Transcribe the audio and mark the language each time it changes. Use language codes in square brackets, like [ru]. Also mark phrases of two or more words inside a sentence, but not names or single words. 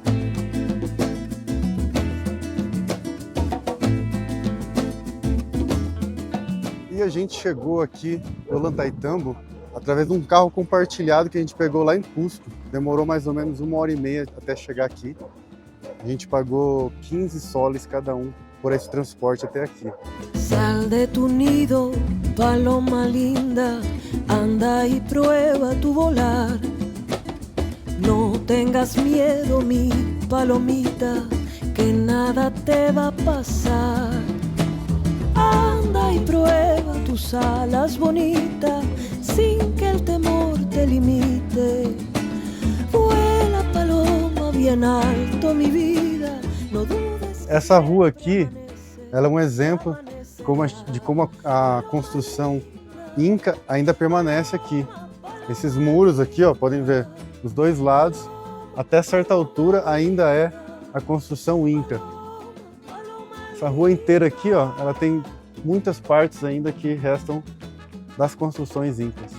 [pt] E a gente chegou aqui em Ollantaytambo através de um carro compartilhado que a gente pegou lá em Cusco. Demorou mais ou menos 1h30 até chegar aqui. A gente pagou 15 soles cada um por esse transporte até aqui. [es] Sal de tu nido, paloma linda, anda y prueba tu volar. No tengas miedo, mi palomita, que nada te va a pasar. Anda y prueba tus alas bonitas, sin que el temor te limite. Vuela, paloma, bien alto, mi vida, no dudes. [pt] Essa rua aqui, ela é um exemplo de como a construção inca ainda permanece aqui. Esses muros aqui, ó, podem ver, dos dois lados, até certa altura ainda é a construção inca. Essa rua inteira aqui, ó, ela tem muitas partes ainda que restam das construções incas.